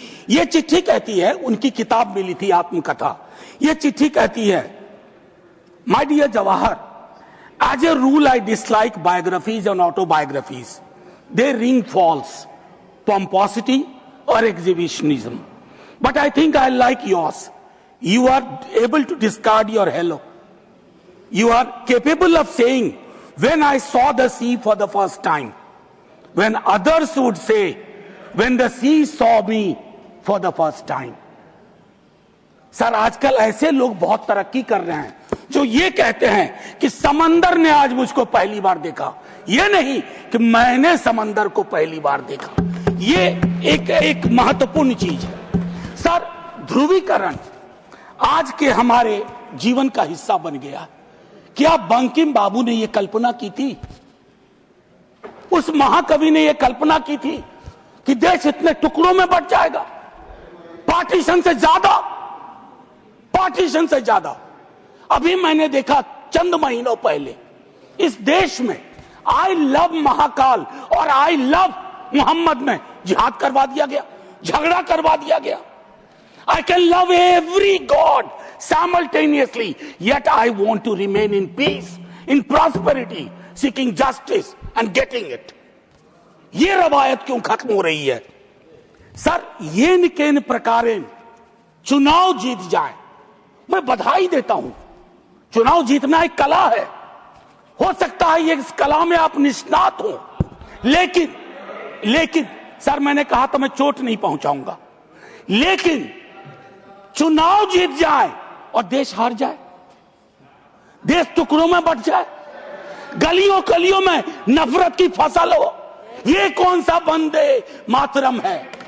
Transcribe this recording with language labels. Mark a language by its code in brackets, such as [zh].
[hi] यह चिट्ठी कहती है, उनकी किताब मिली थी आत्मकथा। यह चिट्ठी कहती है, [en] My dear Jawahar, as a rule I dislike biographies and autobiographies. They ring false, pomposity or exhibitionism. But I think I like yours. You are able to discard your hello. You are capable of saying, when I saw the sea for the first time, when others would say, when the sea saw me for the first time. [hi] Sir, आजकल ऐसे लोग बहुत तरक्की कर रहे हैं जो ये कहते हैं कि समंदर ने आज मुझको पहली बार देखा, ये नहीं कि मैंने समंदर को पहली बार देखा। ये एक महत्वपूर्ण चीज है सर। ध्रुवीकरण आज के हमारे जीवन का हिस्सा बन गया। क्या बंकिम बाबू ने यह कल्पना की थी, उस महाकवि ने यह कल्पना की थी कि देश इतने टुकड़ों में बंट जाएगा? पार्टीशन से ज्यादा पार्टीशन से ज्यादा। अभी मैंने देखा चंद महीनों पहले इस देश में आई लव महाकाल और आई लव मोहम्मद में जिहाद करवा दिया गया, झगड़ा करवा दिया गया। [en] I can love every God simultaneously, yet I want to remain in peace, in prosperity, seeking justice and getting it. [hi] ये रवायत क्यों खत्म हो रही है? सर, ये निकेन प्रकारेण चुनाव जीत जाए, मैं बधाई देता हूं। चुनाव जीतना एक कला है, हो सकता है ये इस कला में आप निष्णात हो, लेकिन सर मैंने कहा तो मैं चोट नहीं पहुंचाऊंगा, लेकिन चुनाव जीत जाए और देश हार जाए, देश टुकड़ों में बट जाए, गलियों गलियों में नफरत की फसल हो, ये कौन सा वंदे मातरम है?